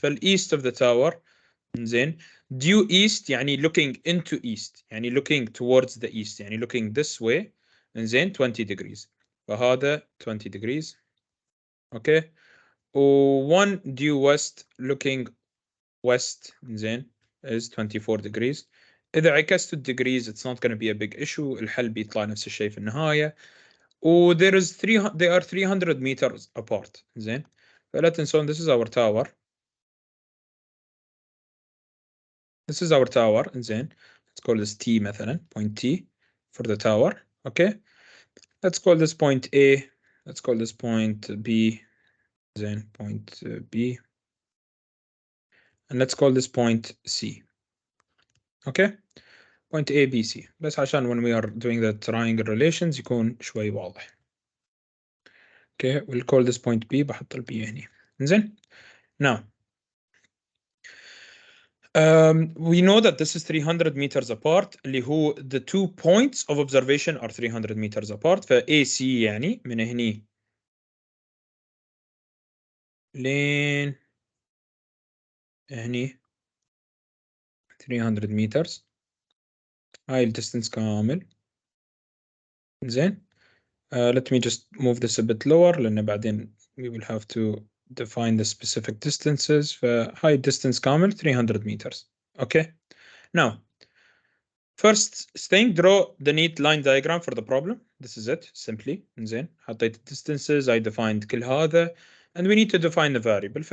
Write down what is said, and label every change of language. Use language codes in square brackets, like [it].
[en] فال east of the tower زين due east يعني looking into east يعني looking towards the east يعني looking this way زين 20 degrees، فهذا 20 degrees. اوكي، و one due west looking west زين is 24 degrees. [ar] إذا عكست الديجريز [en] it's not going to be a big issue، [ar] الحل بيطلع نفس الشيء في النهاية. [en] و there is they are 300 meters apart زين، فلا تنسون this is our tower. This is our tower زين. Let's call this T مثلا point T for the tower. Okay, let's call this point A, let's call this point B زين point B, and let's call this point C. Okay, point A B C بس عشان when we are doing the triangle relations [ar] يكون شوي واضح. [en] Okay, we'll call this point B، [ar] بحط ال B هني زين. [en] Now we know that this is 300 meters apart [ar] اللي هو [en] the 2 points of observation are 300 meters apart. [ar] ف AC يعني من هني لين هني 300 meters، هاي الديستنس كامل زين. [en] let me just move this a bit lower [ar] لأن بعدين [en] we will have to define the specific distances. فهاي distance كامل 300 meters. Okay, now first thing draw the neat line diagram for the problem. This is it simply زين. حطيت distances، I defined [ar] كل هذا [en] and we need to define the variable.